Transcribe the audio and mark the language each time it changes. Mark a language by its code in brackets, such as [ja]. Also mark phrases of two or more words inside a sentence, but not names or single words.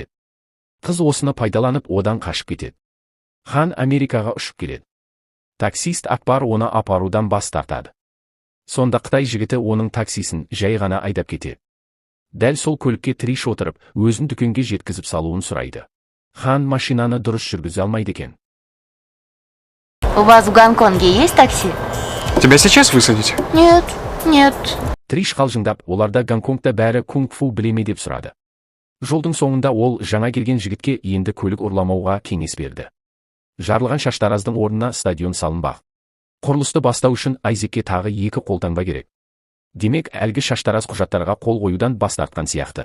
[kk] Қыз осыны пайдаланып одан қашып кетеді. Хан Америкаға ұшып келеді. Таксист Акбар оны апарудан бас тартады. Сонда Қытай жігіті оның таксисін жай ғана айдап кетеді. Дәл сол көлікке Триш отырып, өзін дүкенге жеткізіп салуын сұрайды. Хан машинаны дұрыс жүргізе алмайды екен. [ru] У вас в Гонконге есть такси? Тебя сейчас высадить? Нет, нет. [kk] Триш қалжыңдап, оларда Гонконгта бәрі кунг-фу білеме деп сұрады. Жолдың соңында ол жаңа келген жігітке енді көлік ұрламауға кеңес берді. Жарылған шаштараздың орнына стадион салынбақ. Құрылысты бастау үшін Айзекке тағы 2 қолтаңба керек. Демек, әлгі шаштараз құжаттарға қол қоюдан бас тартқан сияқты.